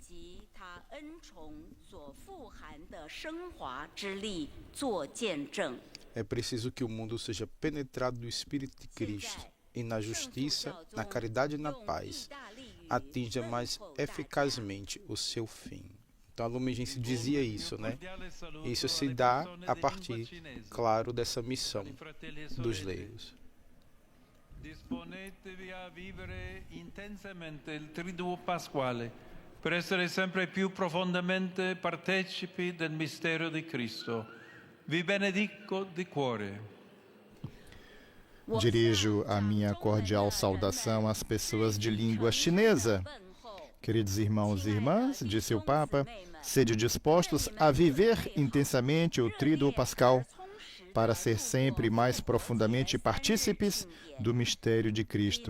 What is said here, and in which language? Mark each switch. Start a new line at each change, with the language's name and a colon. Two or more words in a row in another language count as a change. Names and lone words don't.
Portuguese: É preciso que o mundo seja penetrado do Espírito de Cristo e na justiça, na caridade e na paz, atinja mais eficazmente o seu fim. Então a Lumen Gentium dizia isso, né? Isso se dá a partir, claro, dessa missão dos leigos.
Italian: Disponetevi a vivere intensamente il Triduo Pasquale per essere sempre più profondamente partecipi del mistero di Cristo. Vi benedico di cuore.
Portuguese: Dirijo a minha cordial saudação às pessoas de língua chinesa. Queridos irmãos e irmãs, disse o Papa, sede dispostos a viver intensamente o Tríduo Pascal para ser sempre mais profundamente partícipes do mistério de Cristo.